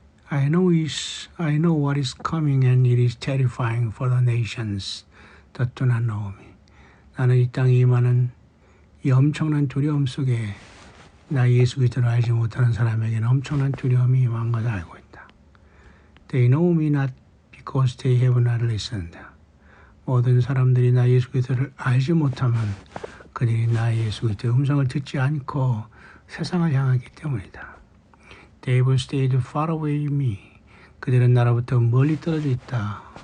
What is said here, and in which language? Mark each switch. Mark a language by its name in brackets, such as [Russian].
[English] I know what is coming and it is terrifying for the nations that do not know me. [Korean] 나는 이 땅에 임하는 이 엄청난 두려움 속에 나 예수 그리스도를 알지 못하는 사람에게는 엄청난 두려움이 임한 것을 알고 있다. [English] They know me not because they have not listened. [Korean] 모든 사람들이 나 예수 그리스도를 알지 못하면 그들이 나 예수 그리스도의 음성을 듣지 않고 세상을 향하기 때문이다. [English] They will stay far away from me. [Korean] 그들은 나로부터 멀리 떨어져 있다.